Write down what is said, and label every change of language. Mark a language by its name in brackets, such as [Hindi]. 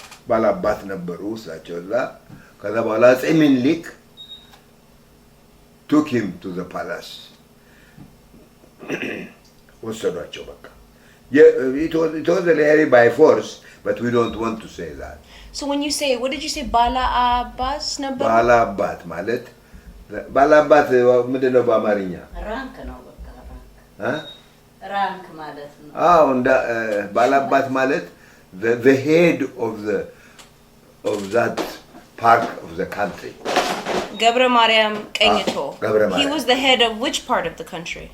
[Amharic] Balabat ነበሩ እሳቸው እዛ። ከዛ በኋላ አፄ ምኒልክ [English] took him to the palace. [Amharic] ወሰዷቸው በቃ። [English] It was really by force, but we don't want to say that. So when you say, what did you say? Bala Abbas [Amharic] ነበሩ? ባላባት ማለት ባላባት ምንድን ነው በአማርኛ? ራንክ ነው በቃ ራንክ ማለት ነው። አዎ እንደ ባላባት ማለት [English] the head of that part of the country. Gabra Mariam Kenyito. Gabra He Mariam. was the head of which part of the country?